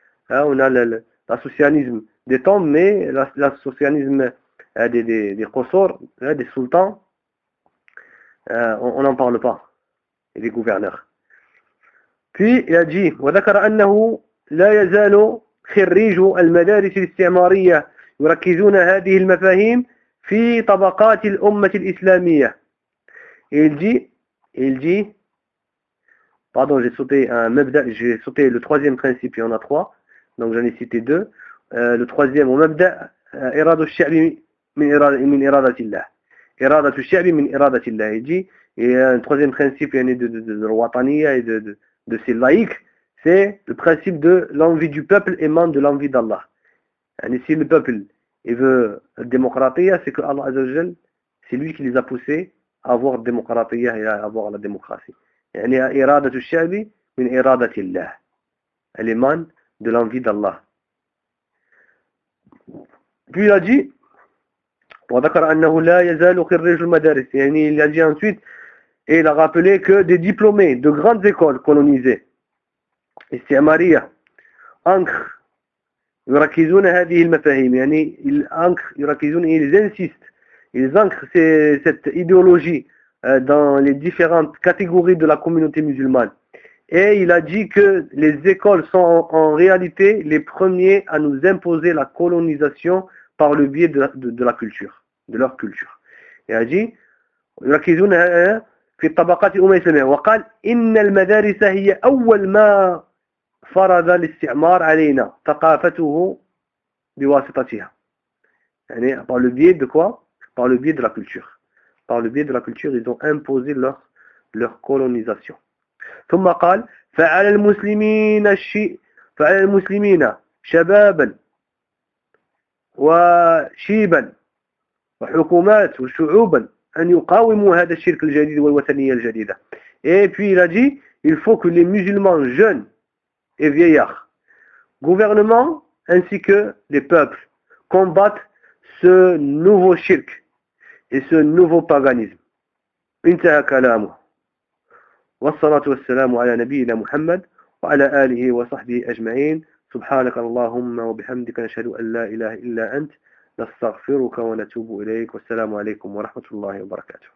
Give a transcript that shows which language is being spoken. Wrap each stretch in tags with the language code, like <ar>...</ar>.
<fr>On a le socialisme des tombes, mais le socialisme des consorts, des sultans, on n'en parle pas, et des gouverneurs. Puis il a dit,</fr> <ar>وذكر أنه لا يزال خريج المدارس الاستعمارية يركزون هذه المفاهيم في طبقات الأمة الإسلامية.</ar> <fr>Il dit, pardon, j'ai sauté le troisième principe, il y en a trois, donc j'en ai cité deux. Le troisième,</fr> <ar>ومبدأ إرادة الشعب من إرادة الله. إرادة الشعب من إرادة الله. يجي</ar> <fr>un troisième principe</fr> <ar>يعني</ar> <fr>de الوطنية et de ces laïcs, c'est le principe de l'envie du peuple émane de l'envie d'Allah.</fr> <ar>يعني</ar> <fr>si le peuple il veut démocratie, c'est que Allah Azza wa Jal, c'est lui qui les a poussés à avoir démocratie et à avoir la démocratie.</fr> <ar>يعني إرادة الشعب من إرادة الله.</ar> <fr>Elle émane de l'envie d'Allah. Puis il a dit,</fr> <ar>وذكر أنه لا يزال خريج المدارس. يعني</ar> <fr>il a dit ensuite, et il a rappelé que des diplômés de grandes écoles colonisées,</fr> <ar>استعمارية, يركزون هذه المفاهيم. يعني يركزون,</ar> <fr>ils insistent, ils ancrent cette idéologie dans les différentes catégories de la communauté musulmane. Et il a dit que les écoles sont en réalité les premiers à nous imposer la colonisation par le biais de la culture. De leur culture. Et a dit,</fr> <ar>يركزون في طبقات الأمة الإسلامية. وقال إن المدارس هي أول ما فرض الاستعمار علينا ثقافته بواسطتها. يعني</ar> <fr>par le biais de quoi? Par le biais de la culture. Par le biais de la culture, ils ont imposé leur colonisation.</fr> <ar>ثم قال فعلى المسلمين شبابا وشيبا وحكومات وشعوبا أن يقاوموا هذا الشرك الجديد والوثنية الجديدة.</ar> <fr>Et puis il a dit, il faut que les musulmans jeunes et vieillards, gouvernements ainsi que les peuples, combattent ce nouveau shirk et ce nouveau paganisme.</fr> <ar>انتهى كلامه. والصلاة والسلام على نبينا محمد وعلى آله وصحبه أجمعين. سبحانك اللهم وبحمدك نشهد أن لا إله إلا أنت. نستغفرك ونتوب إليك والسلام عليكم ورحمة الله وبركاته.</ar>